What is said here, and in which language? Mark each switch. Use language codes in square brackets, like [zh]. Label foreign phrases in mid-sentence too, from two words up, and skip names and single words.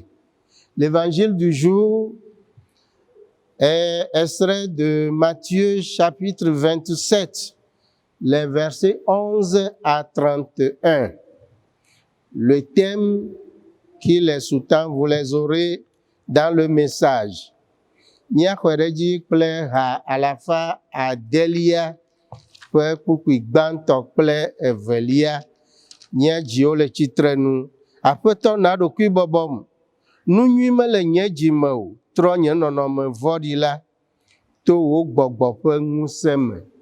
[fr] L'évangile du jour est extrait de Matthieu, chapitre 27, les versets 11 à 31. Le thème qui les sous-tend, vous les aurez dans le message. [ee] Míaxɔe ɖe dzi kple ha 100 ƒe kpukpui gbãtɔ kple evelia. Nye dziwo le tsitrenu. Aƒetɔ na ɖokui bɔbɔm. Nu nyui mele nye dzi me o. Trɔ nye nɔnɔme vɔ̃ɖi la to wò gbɔgbɔ ƒe ŋusẽ me.